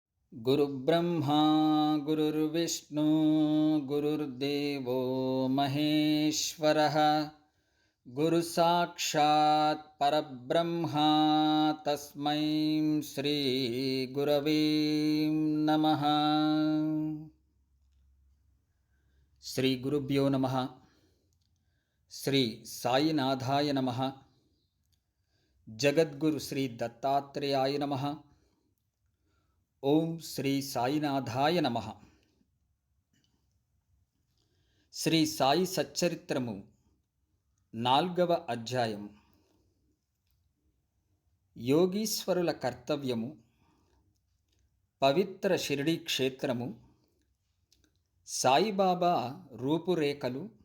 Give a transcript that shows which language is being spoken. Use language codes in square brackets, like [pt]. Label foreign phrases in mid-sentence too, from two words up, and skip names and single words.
[sa] गुरुब्रह्मा गुरुर्विष्णु गुरुर्देवो महेश्वरः गुरुसाक्षात् परब्रह्मा तस्मै श्रीगुरवे नमः। श्रीगुरुभ्यो नमः। श्री साईनाथाय नमः। जगद्गुरु श्री दत्तात्रेयाय नमः। ఓం శ్రీ సాయినాథాయ నమః. [te] శ్రీ సాయి సచ్చరిత్రము 4వ అధ్యాయం. యోగీశ్వరుల కర్తవ్యము, పవిత్ర షిరిడీ క్షేత్రము, సాయిబాబా రూపురేఖలు,